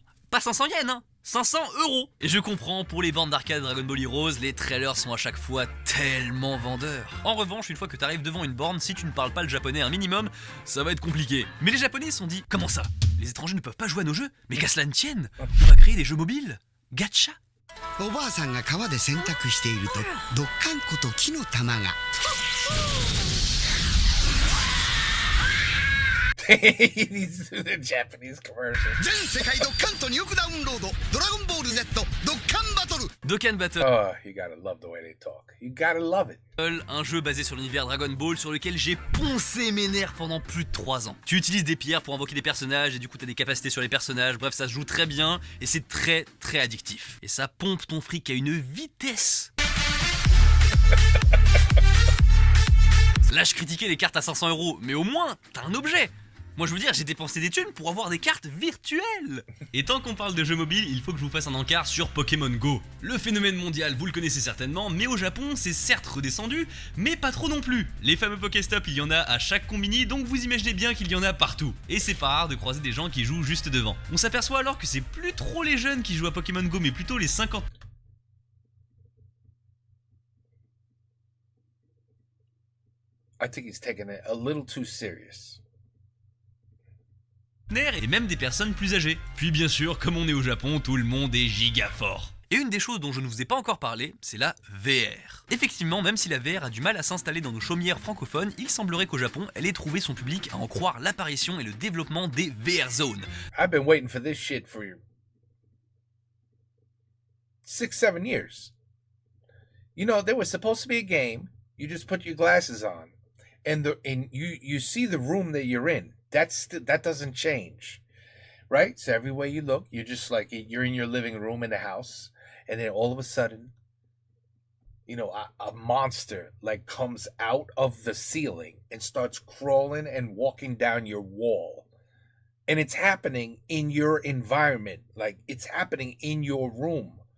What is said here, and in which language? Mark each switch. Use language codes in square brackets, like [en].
[fr] Pas 500 yens, hein, 500 €. Et je comprends, pour les bandes d'arcade Dragon Ball Heroes, les trailers sont à chaque fois tellement vendeurs. En revanche, une fois que t'arrives devant une borne, si tu ne parles pas le japonais un minimum, ça va être compliqué. Mais les japonais se sont dit, comment ça? Les étrangers ne peuvent pas jouer à nos jeux? Mais qu'à cela ne tienne, on va créer des jeux mobiles. Gacha. [ja] おばあさんが川で洗濯しているとドッカンコと木の玉が [en] These are the Japanese commercials. [ja] 全世界ドッカント入力ダウンロードドラゴンボール Z ドッカンバトル [fr] Dokkan Battle, [en] Oh, you gotta love the way they talk. You gotta love it. [fr] un jeu basé sur l'univers Dragon Ball sur lequel j'ai poncé mes nerfs pendant plus de 3 ans. Tu utilises des pierres pour invoquer des personnages et du coup t'as des capacités sur les personnages, bref ça se joue très bien et c'est très addictif. Et ça pompe ton fric à une vitesse. Là je critiquais les cartes à 500 €, mais au moins t'as un objet. Moi je veux dire, j'ai dépensé des thunes pour avoir des cartes virtuelles. Et tant qu'on parle de jeux mobiles, il faut que je vous fasse un encart sur Pokémon Go. Le phénomène mondial, vous le connaissez certainement, mais au Japon, c'est certes redescendu, mais pas trop non plus. Les fameux Pokéstop, il y en a à chaque combini, donc vous imaginez bien qu'il y en a partout. Et c'est pas rare de croiser des gens qui jouent juste devant. On s'aperçoit alors que c'est plus trop les jeunes qui jouent à Pokémon Go, mais plutôt les 50. [en] I think he's taking it a little too serious. [fr] Et même des personnes plus âgées. Puis bien sûr, comme on est au Japon, tout le monde est giga fort. Et une des choses dont je ne vous ai pas encore parlé, c'est la VR. Effectivement, même si la VR a du mal à s'installer dans nos chaumières francophones, il semblerait qu'au Japon, elle ait trouvé son public à en croire l'apparition et le développement des VR zones. [en] I've been waiting for this shit for 6-7 years. You know, there was supposed to be a game. You just put your glasses on, and you see the room that you're in. That doesn't change, right? So everywhere you look, you're just like you're in your living room in the house, and then all of a sudden, you know, a monster like comes out of the ceiling and starts crawling and walking down your wall, and it's happening in your environment, like it's happening in your room.